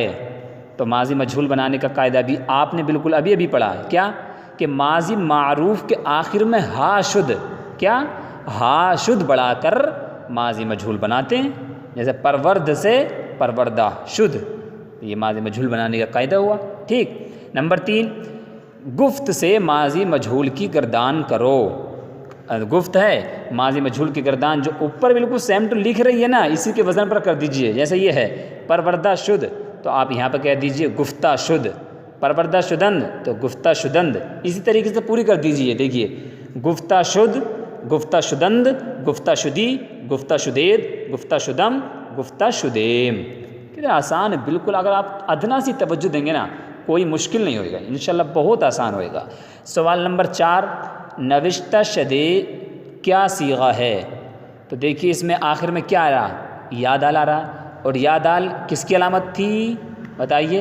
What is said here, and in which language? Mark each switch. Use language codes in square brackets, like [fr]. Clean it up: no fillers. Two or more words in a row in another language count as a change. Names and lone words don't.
[ur] تو ماضی مجہول بنانے کا قاعدہ بھی آپ نے بالکل ابھی پڑھا، کیا کہ ماضی معروف کے آخر میں ہا شد بڑھا کر ماضی مجہول بناتے ہیں، جیسے پرورد سے [fa] پروردہ شد، [ur] یہ ماضی مجہول بنانے کا قاعدہ ہوا۔ ٹھیک، نمبر 3، گفت سے ماضی مجہول کی گردان کرو۔ گفت ہے ماضی مجہول کی گردان جو اوپر بالکل [en] same to [ur] لکھ رہی ہے نا، اسی کے وزن پر کر دیجئے، جیسے یہ ہے [fa] پروردہ شد، [ur] تو آپ یہاں پہ کہہ دیجئے [fa] گفتہ شد، پروردہ شدند [ur] تو [fa] گفتہ شدند، [ur] اسی طریقے سے پوری کر دیجئے۔ دیکھیے [fa] گفتہ شد، گفتہ شدند، گفتہ شدی، گفتہ شدید، گفتہ شدم، گفتہ شدیم۔ [ur] کتنا آسان ہے بالکل، اگر آپ ادنا سی توجہ دیں گے نا کوئی مشکل نہیں ہوئے گا، [ar] انشاءاللہ [ur] بہت آسان ہوئے گا۔ سوال نمبر 4، [fa] نوشتہ شدہ [ur] کیا صیغہ ہے؟ تو دیکھیے اس میں آخر میں کیا آ رہا، یا دال آ رہا، اور یا دال کس کی علامت تھی بتائیے؟